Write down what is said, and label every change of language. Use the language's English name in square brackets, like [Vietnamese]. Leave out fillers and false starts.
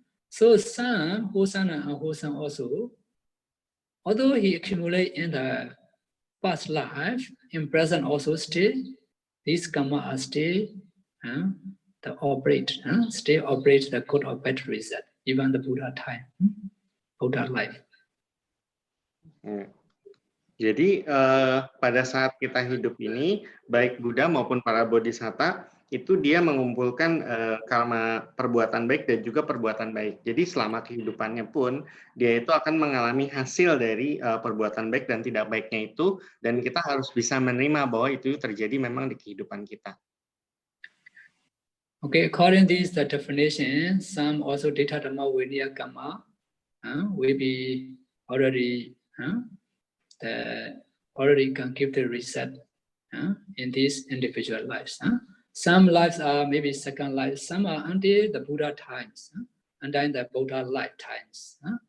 [English] So some wholesome and unwholesome also, although he accumulate in the past life, in present also still, these karma are still operate the good or bad result, even the Buddha time, Buddha life. [Indonesian] Jadi pada saat kita hidup ini, baik Buddha maupun para bodhisatta, itu dia mengumpulkan karma perbuatan baik dan juga perbuatan baik. Jadi selama kehidupannya pun, dia itu akan mengalami hasil dari perbuatan baik dan tidak baiknya itu, dan kita harus bisa menerima bahwa itu terjadi memang di kehidupan kita. [English] Okay, according to this definition, some also Ditta Dhamma Vinaya karma will be already already can give the result in these individual lives. Some lives are maybe second life, some are until the Buddha times, and then the Buddha lifetimes.